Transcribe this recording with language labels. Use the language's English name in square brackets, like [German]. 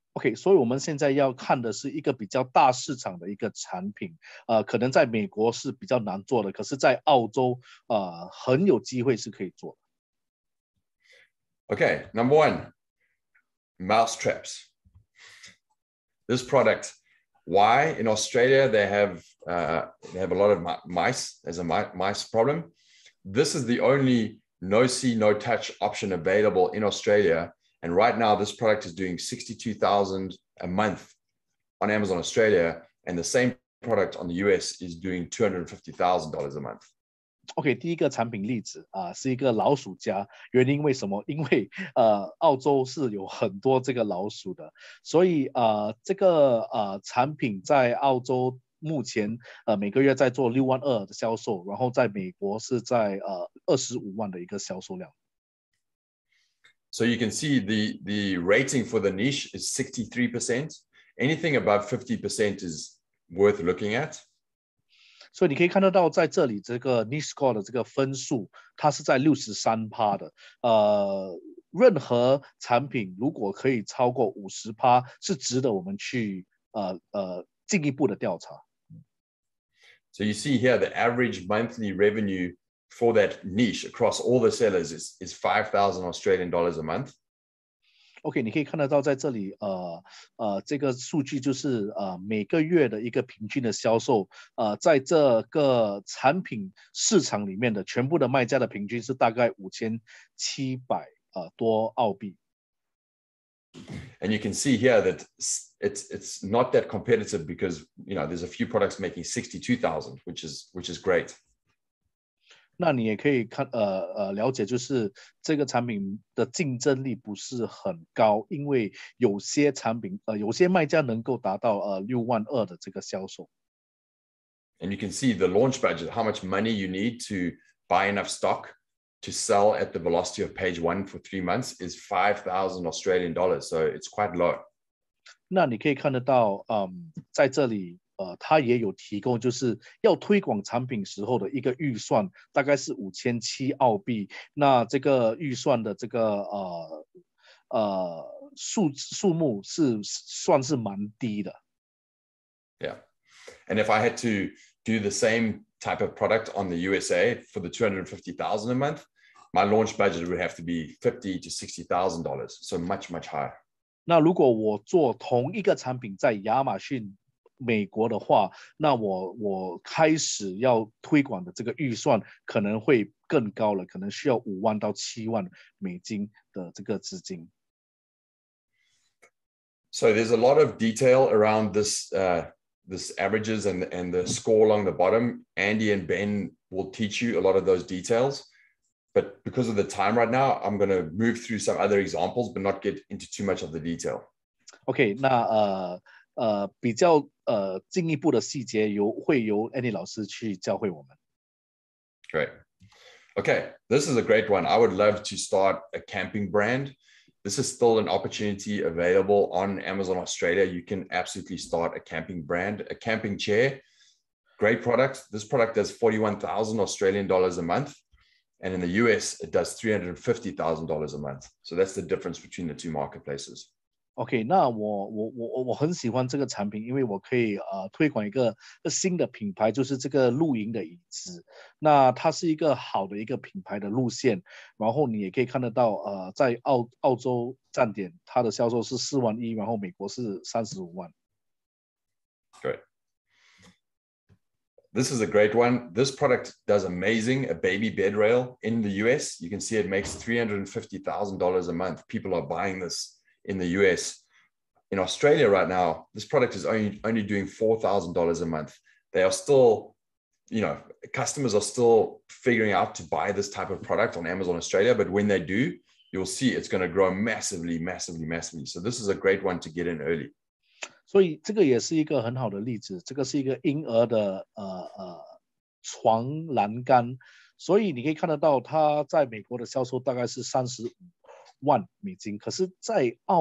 [Chinese] OK， 所以我们现在要看的是一个比较大市场的一个产品，可能在美国是比较难做的，可是在澳洲很有机会是可以做的。 [English] Okay, number one, mouse traps. This product, why in Australia they have a lot of mice. There's a mice problem. This is the only no see, no touch option available in Australia. And right now, this product is doing $62,000 a month on Amazon Australia. And the same product on the US is doing $250,000 a month. [Chinese] OK， 第一个产品例子是一个老鼠夹，原因为什么？因为澳洲是有很多这个老鼠的，所以这个产品在澳洲目前每个月在做6万2的销售，然后在美国是在25万的一个销售量。 [English] So you can see the rating for the niche is 63%. Anything above 50% is worth looking at. [Chinese] 所以你可以看得到，在这里这个 niche score 的这个分数，它是在63%的。任何产品如果可以超过50%，是值得我们去进一步的调查。 [English] So you see here, the average monthly revenue for that niche across all the sellers is 5,000 Australian dollars a month. [Chinese] OK， 你可以看得到在这里，这个数据就是每个月的一个平均的销售，在这个产品市场里面的全部的卖家的平均是大概5700多澳币。 [English] And you can see here that it's not that competitive because there's a few products making 62,000, which is great. [Chinese] 那你也可以了解，就是这个产品的竞争力不是很高，因为有些产品有些卖家能够达到6万2的这个销售。 [English] And you can see the launch budget, how much money you need to buy enough stock to sell at the velocity of page 1 for 3 months is 5,000 Australian dollars. So it's quite low. [Chinese] 那你可以看得到，在这里。它也有提供，就是要推广产品时候的一个预算，大概是5700澳币。那这个预算的这个数目是算是蛮低的。 [English] Yeah, and if I had to do the same type of product on the USA for the $250,000 a month, my launch budget would have to be $50,000 to $60,000, so much higher. [Chinese] 那如果我做同一个产品在亚马逊美国的话，那我开始要推广的这个预算可能会更高了，可能需要5万到7万美金的这个资金。 [English] So there's a lot of detail around this this averages and the score along the bottom. Andy and Ben will teach you a lot of those details. But because of the time right now, I'm going to move through some other examples, but not get into too much of the detail. [Chinese] OK， 那比较进一步的细节会由 Andy 老师去教会我们。 [English] Great. Okay, this is a great one. I would love to start a camping brand. This is still an opportunity available on Amazon Australia. You can absolutely start a camping brand, a camping chair. Great product. This product does 41,000 Australian dollars a month. And in the US, it does $350,000 a month. So that's the difference between the two marketplaces. [Chinese] OK， 那我很喜欢这个产品，因为我可以推广一个新的品牌，就是这个露营的椅子。那它是一个好的一个品牌的路线，然后你也可以看得到，在澳洲站点，它的销售是4万1，然后美国是35万。 [English] Great. This is a great one. This product does amazing. A baby bed rail in the US. You can see it makes $350,000 a month. People are buying this in the US. In Australia right now, this product is only doing $4,000 a month. They are still, customers are still figuring out to buy this type of product on Amazon Australia. But when they do, you'll see it's going to grow massively, massively, massively. So this is a great one to get in early. [Chinese] 所以这个也是一个很好的例子，这个是一个婴儿的床栏杆，所以你可以看得到它在美国的销售大概是35万美金，可是在